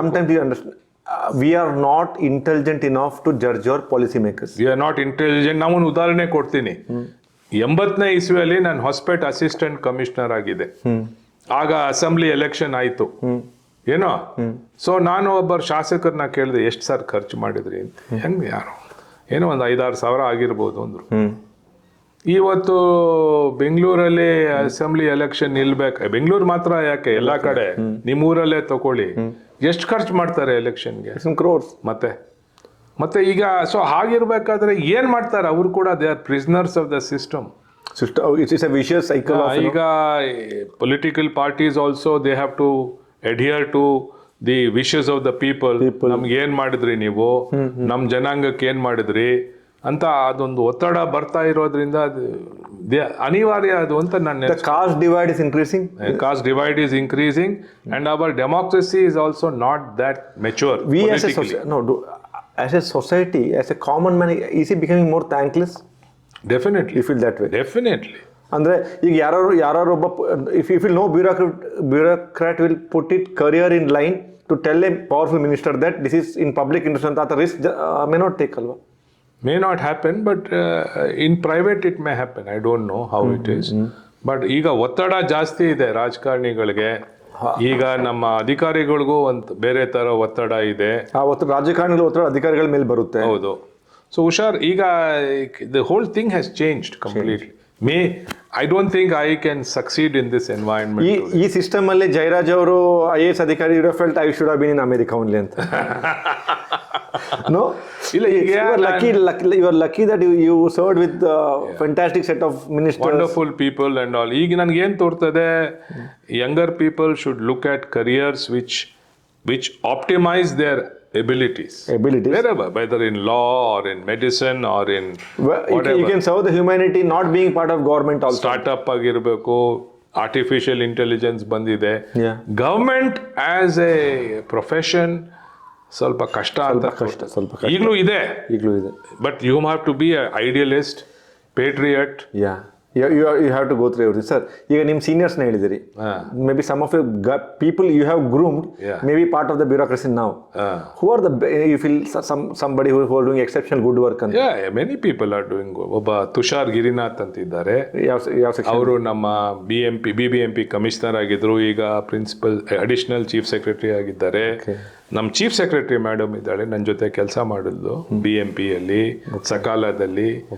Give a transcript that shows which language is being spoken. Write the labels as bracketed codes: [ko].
[en] Sometimes you understand we are not intelligent enough to judge our policy makers. We are not intelligent. [kn] ನಾನು ಒಂದು ಉದಾಹರಣೆ ಕೊಡ್ತೀನಿ. 80ನೇ ಇಸ್ವಿಯಲ್ಲಿ ನಾನು ಹೊಸಪೇಟೆ ಅಸಿಸ್ಟೆಂಟ್ ಕಮಿಷನರ್ ಆಗಿದೆ. ಆಗ ಅಸೆಂಬ್ಲಿ ಎಲೆಕ್ಷನ್ ಆಯ್ತು ಏನೋ. ಸೊ ನಾನು ಒಬ್ಬರು ಶಾಸಕರನ್ನ ಕೇಳಿದೆ, ಎಷ್ಟು ಸರ್ ಖರ್ಚು ಮಾಡಿದ್ರಿ ಅಂತ. ಹೆಂಗೆ, ಯಾರು ಏನೋ ಒಂದು 5-6 ಸಾವಿರ ಆಗಿರ್ಬೋದು ಅಂದ್ರು. ಇವತ್ತು ಬೆಂಗಳೂರಲ್ಲಿ ಅಸೆಂಬ್ಲಿ ಎಲೆಕ್ಷನ್ ನಿಲ್ಬೇಕು, ಬೆಂಗಳೂರು ಮಾತ್ರ ಯಾಕೆ, ಎಲ್ಲಾ ಕಡೆ ನಿಮ್ಮೂರಲ್ಲೇ ತಗೊಳ್ಳಿ, ಎಷ್ಟು ಖರ್ಚು ಮಾಡ್ತಾರೆ ಎಲೆಕ್ಷನ್ಗೆ? [en] Crores. [kn] ಮತ್ತೆ ಈಗ ಸೊ ಹಾಗಿರ್ಬೇಕಾದ್ರೆ ಏನ್ ಮಾಡ್ತಾರೆ ಅವರು ಕೂಡ? [en] They are prisoners of the system. It's a vicious cycle. ಈಗ political parties also they have to adhere to the wishes of the people. [kn] ನಮ್ಗೆ ಏನ್ ಮಾಡಿದ್ರಿ ನೀವು, ನಮ್ ಜನಾಂಗಕ್ಕೆ ಏನ್ ಮಾಡಿದ್ರಿ ಅಂತ ಅದೊಂದು ಒತ್ತಡ ಬರ್ತಾ ಇರೋದ್ರಿಂದ ಅನಿವಾರ್ಯ ಅದು ಅಂತ ನಾನು. [en] Caste divide is increasing. Caste divide is increasing and our democracy is also not that mature. We as a as a society, as a common man, is he becoming more thankless? Definitely. You feel that way? Definitely. [kn] ಅಂದರೆ ಈಗ ಯಾರು ಒಬ್ಬ [en] if no bureaucrat will put it career in line to tell a powerful minister that this is in public interest [kn] ಅಂತ [en] risk may not take [kn] ಅಲ್ವಾ? [en] May not happen, but in private it may happen. I don't know how it is. [kn] But ಈಗ ಒತ್ತಡ ಜಾಸ್ತಿ ಇದೆ ರಾಜಕಾರಣಿಗಳಿಗೆ. ಈಗ ನಮ್ಮ ಅಧಿಕಾರಿಗಳಿಗೂ ಒಂದು ಬೇರೆ ತರ ಒತ್ತಡ ಇದೆ. ಆ ಒತ್ತಡ ರಾಜಕಾರಣಿಗಳ ಒತ್ತಡ ಅಧಿಕಾರಿಗಳ ಮೇಲೆ ಬರುತ್ತೆ. ಹೌದು. [en] So ಹುಷಾರ್, ಈಗ the whole thing has changed completely. I don't think I can succeed in this environment. [kn] ಈ ಸಿಸ್ಟಮ್ ಅಲ್ಲಿ ಜಯರಾಜ್ ಅವರು IAS ಅಧಿಕಾರಿ [en] Felt I should have been in America only ಅಂತ. No, [kn] ಇಲ್ಲ, ಈಗ [en] you are lucky that you served with fantastic set of ministers, wonderful people and all. [kn] ಈಗ ನನಗೆ ಏನು ತೋರ್ತದೆ, [en] Younger people should look at careers which optimize their abilities wherever, whether in law or in medicine or in whatever. You can serve the humanity not being part of government also. [kn] Startup ಆಗಿರಬೇಕು, artificial intelligence ಬಂದಿದೆ. [en] Yeah. [kn] Government as A profession ಸ್ವಲ್ಪ ಕಷ್ಟ ಅಂತ ಈಗಲೂ ಇದೆ. [en] But you have to be idealist, patriot. You have to go through everything. Sir, [kn] ಈಗ ನಿಮ್ಮ ಸೀನಿಯರ್ಸ್ನ ಹೇಳಿದಿರಿ, [en] May be some of people you have groomed may be part of the bureaucracy ನಾವು. Who are the you feel somebody who are doing exceptional good work ಅಂತ? Many people are doing. [kn] ಒಬ್ಬ ತುಷಾರ್ ಗಿರಿನಾಥ್ ಅಂತಿದ್ದಾರೆ, ಅವರು ನಮ್ಮ BBMP commissioner ಆಗಿದ್ರು, ಈಗ principal additional chief secretary ಆಗಿದ್ದಾರೆ. ನಮ್ಮ ಚೀಫ್ ಸೆಕ್ರೆಟರಿ ಮೇಡಮ್ ಇದ್ದಾಳೆ, ನನ್ನ ಜೊತೆ ಕೆಲಸ ಮಾಡಿದ್ಲು BMPಯಲ್ಲಿ ಸಕಾಲದಲ್ಲಿ.